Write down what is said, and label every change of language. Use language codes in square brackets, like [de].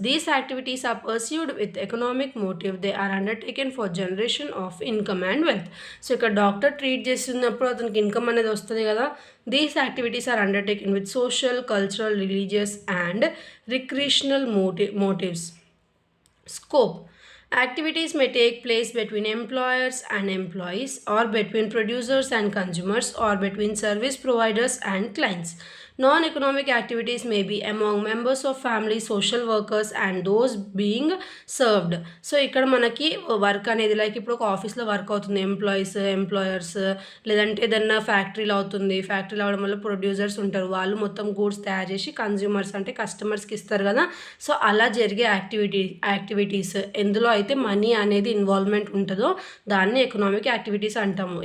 [en] These activities are pursued with economic motive. They are undertaken for generation of income and wealth. [te] So ఇక్కడ doctor treat చేస్తున్నప్పుడు అతనికి income అనేది వస్తుంది కదా. [en] These activities are undertaken with social, cultural, religious and recreational motives. Scope. Activities may take place between employers and employees, or between producers and consumers, or between service providers and clients. Non-economic activities may be among members of family, social workers and those being served. [te] So ఇక్కడ మనకి work అనేది like ఇప్పుడు ఒక ఆఫీస్లో work అవుతుంది, employers లేదంటే ఏదన్నా ఫ్యాక్టరీలో అవుతుంది, ఫ్యాక్టరీలో అవడం వల్ల ప్రొడ్యూసర్స్ ఉంటారు, వాళ్ళు మొత్తం గూడ్స్ తయారు చేసి కన్జ్యూమర్స్ అంటే కస్టమర్స్కి ఇస్తారు కదా. సో అలా జరిగే యాక్టివిటీస్ ఎందులో అయితే మనీ అనేది ఇన్వాల్వ్మెంట్ ఉంటుందో దాన్ని ఎకనామిక్ యాక్టివిటీస్ అంటాము.